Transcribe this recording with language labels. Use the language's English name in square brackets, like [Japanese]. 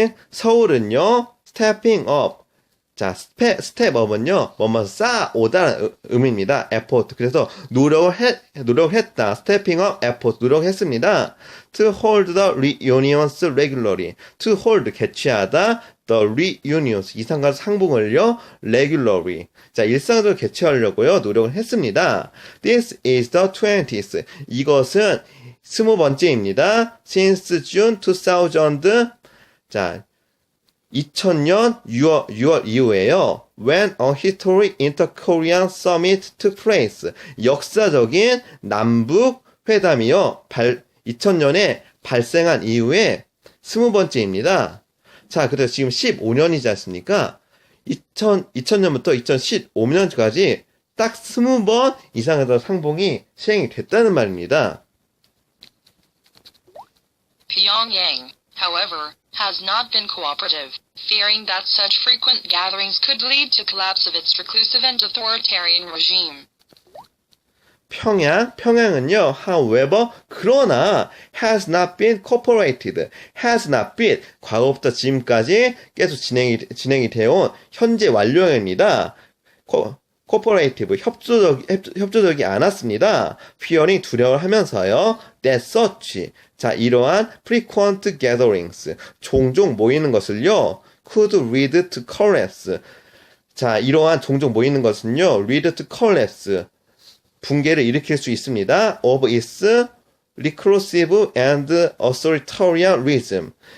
[Korean] 서울은요, [English] stepping up. [Korean] 자, step up은요, 쌓아오다는 의미입니다. [English] effort. [Korean] 그래서 노력했다. [English] stepping up, effort. [Korean] 노력했습니다. [English] to hold the reunions regularly. to hold, [Korean] 개최하다. [English] the reunions, [Korean] 이상가족 상봉을요, [English] regularly. [Korean] 자, 일상적으로 개최하려고요, 노력을 했습니다. [English] This is the 20th. [Korean] 이것은 20번째입니다. [English] Since June 2000. [Korean] 자, 2000년 6월 이후에요. [English] When a historic inter-Korean summit took place. [Korean] 역사적인 남북 회담이요. 2000년에 발생한 이후에 20번째입니다. 자, 그래서 지금 15년이지 않습니까? 2000년부터 2015년까지 딱 20번 이상의 상봉이 시행이 됐다는 말입니다. [English] Pyongyang, however, has not been cooperative, fearing that such frequent gatherings could lead to collapse of its reclusive and authoritarian regime. [Korean] 평양은요, however, 그러나, [English] has not been cooperated, has not been, [Korean] 과거부터 지금까지 계속 진행이 되어온 현재 완료형입니다. cooperative, 협조적이 않았습니다. [English] fearing, [Korean] 두려워를 하면서요, [English] that such, [Korean] 자, 이러한 [English] frequent gatherings, [Korean] 종종 모이는 것을요, [English] could lead to collapse. [Korean] 자, 이러한 종종 모이는 것은요, [English] lead to collapse. [Korean] 붕괴를 일으킬 수 있습니다. [English] of its reclusive and authoritarianism.